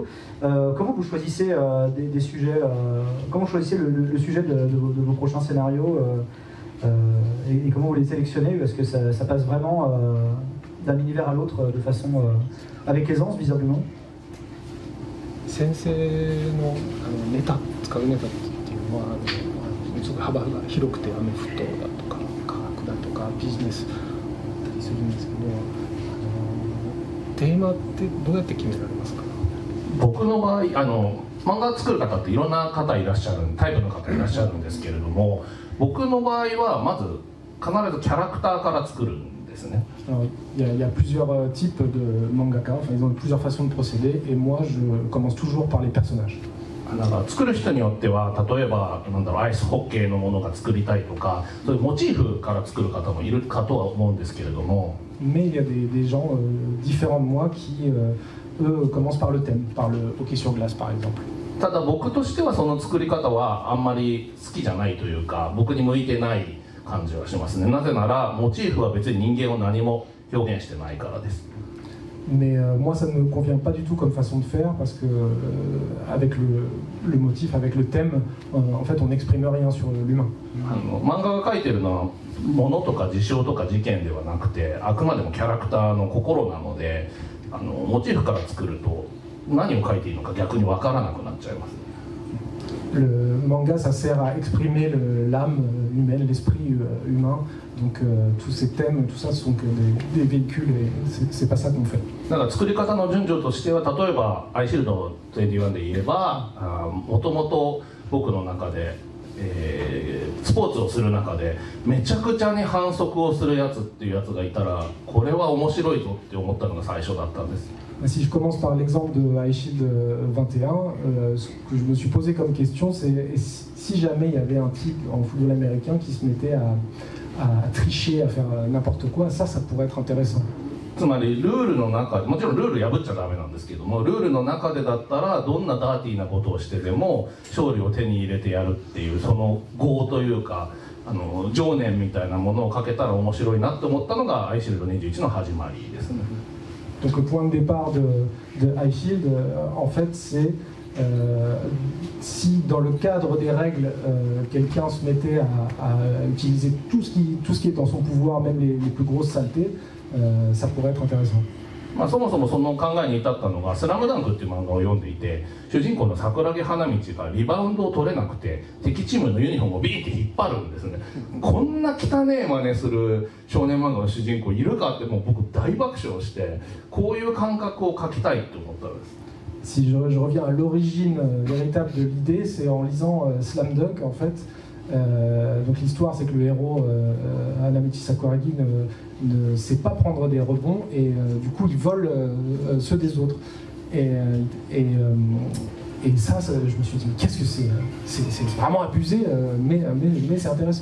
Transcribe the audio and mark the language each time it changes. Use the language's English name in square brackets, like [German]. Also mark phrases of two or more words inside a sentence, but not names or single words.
[French] Comment vous choisissez des sujets comment vous choisissez le sujet de vos prochains scénarios et comment vous les sélectionnez? Parce que ça passe vraiment d'un univers à l'autre de façon avec aisance, visiblement. [Japanese] 先生のネタ使うネタっていうのはすごい幅が広くて、アメフトだとか科学だとかビジネスだったりするんですけど、テーマってどうやって決められますか？僕の場合漫画作る方っていろんな方いらっしゃるタイプの方いらっしゃるんですけれども、僕の場合はまず必ずキャラクターから作るんですね。 [French] Il y a plusieurs types de mangaka, enfin ils ont plusieurs façons de procéder, et moi je commence toujours par les personnages. [Japanese] なんか作る人によっては例えばアイスホッケーのものが作りたいとか、そういうモチーフから作る方もいるかとは思うんですけれども。 [French] Mais il y a des gens différents de moi qui eux commencent par le thème, par le hockey sur glace par exemple. [Japanese] ただ僕としてはその作り方はあんまり好きじゃないというか、僕に向いてない感じはしますね。なぜならモチーフは別に人間を何も表現してないからです。 [French] Mais moi ça ne me convient pas du tout comme façon de faire parce que avec le motif, avec le thème, en fait on n'exprime rien sur l'humain. [Japanese] 漫画が描いてるのは物とか事象とか事件ではなくて、あくまでもキャラクターの心なので、モチーフから作ると何を描いていいのか逆に分からなくなっちゃいます。 [French] Le manga, ça sert à exprimer l'âme humaine, l'esprit humain. Donc tous ces thèmes, tout ça, ce sont que des véhicules et c'est pas ça qu'on fait. [Japanese] だから作り方の順序としては、例えばアイシールド21で言えば、もともと僕の中で、スポーツをする中でめちゃくちゃに反則をするやつっていうやつがいたら、これは面白いぞって思ったのが最初だったんです。 [French] Si je commence par l'exemple de High Shield 21, ce que je me suis posé comme question, c'est si jamais il y avait un type en football américain qui se mettait à tricher, à faire n'importe quoi, ça pourrait être intéressant. [Japanese] つまりルールの中で、もちろんルール破っちゃダメなんですけども、ルールの中でだったらどんなダーティーなことをしてでも勝利を手に入れてやるっていう、その業というか情念みたいなものをかけたら面白いなって思ったのがアイシールド21の始まりですね。 [French] Donc le point de départ de High Shield, en fait, c'est si dans le cadre des règles, quelqu'un se mettait à utiliser tout ce qui est dans son pouvoir, même les plus grosses saletés, ça pourrait être intéressant. [Japanese] そもそもその考えに至ったのが「スラムダンクっていう漫画を読んでいて、主人公の桜木花道がリバウンドを取れなくて敵チームのユニフォームをビーって引っ張るんですね。こんな汚ねえ真似する少年漫画の主人公いるかって、もう僕大爆笑して、こういう感覚を描きたいと思ったんです。 [French] Si je reviens à l'origine véritable de l'idée, c'est en lisant Slam Dunk en fait. Donc l'histoire, c'est que le héros Hanamichi Sakuragi ne sait pas prendre des rebonds et du coup il vole ceux des autres. Et ça, je me suis dit, mais qu'est-ce que c'est vraiment abusé, mais c'est intéressant.